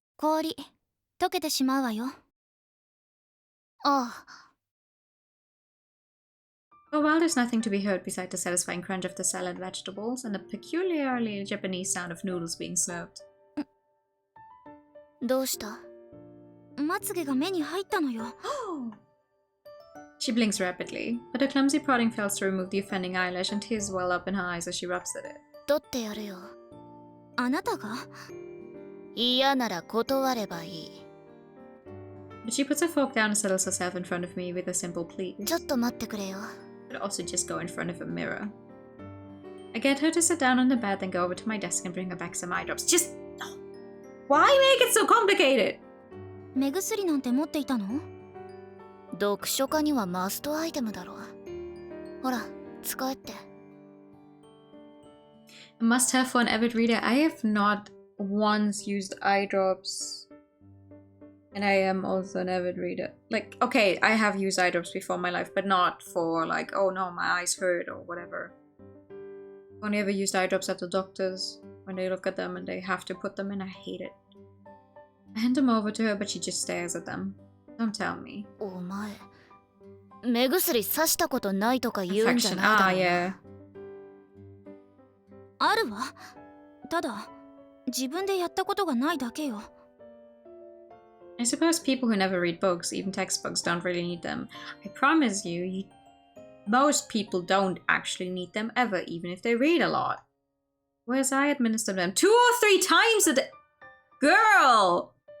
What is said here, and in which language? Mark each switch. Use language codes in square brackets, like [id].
[ja] 氷溶けてしまうわよ。ああ。 [en] For a while there's nothing to be heard beside the satisfying crunch of the salad vegetables and the peculiarly Japanese sound of noodles being served. [ja] どうした？まつげが目に入ったのよ。 [en] She blinks rapidly, but her clumsy prodding fails to remove the offending eyelash and tears well up in her eyes as she rubs at it. [ja] 取ってやるよ。あなたが？嫌なら断ればいい。 [en] But she puts her fork down and settles herself in front of me with a simple please. [ja] ちょっと待ってくれよ。 [en] But also just go in front of a mirror. I get her to sit down on the bed, then go over to my desk and bring her back some eye drops. Just... Why make it so complicated? [ja] 目薬なんて持っていたの？読書家にはマストアイテムだろ。ほら、使えって。 [en] A must-have for an avid reader. I have not once used eye drops. And I am also an avid reader. Like, okay, I have used eye drops before in my life, but not for like, oh no, my eyes hurt or whatever. I've only ever used eye drops at the doctors when they look at them and they have to put them in. I hate it. I hand them over to her, but she just stares at them. Don't tell me. [ja] お前、目薬さしたことないとか言うんじゃ [en] Affection. [ja] ないだろ [en] Ah, yeah. [ja] あるわ。ただ、自分でやったことがないだけよ。 [en] I suppose people who never read books, even textbooks, don't really need them. I promise you, most people don't actually need them ever, even if they read a lot. Whereas I administer them 2 or 3 times a day. Girl!